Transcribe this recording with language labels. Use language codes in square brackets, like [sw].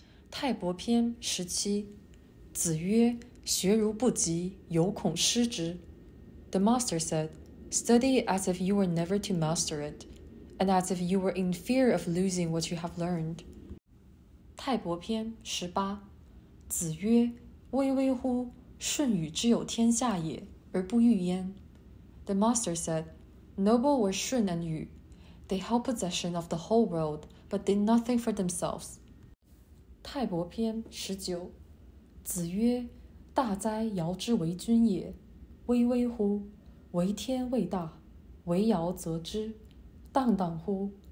[zh] 泰伯篇17。子曰：学如不及，犹恐失之。 [en] The master said, Study as if you were never to master it, and as if you were in fear of losing what you have learned. [zh] 泰伯篇18。子曰：巍巍乎！舜禹之有天下也，而不欲焉。 [en] The master said, Noble were Shun and Yu. They held possession of the whole world, but did nothing for themselves. [zh] 泰伯篇19。子曰：大哉尧之为君也！巍巍乎！为天未大，为尧则之。荡荡乎！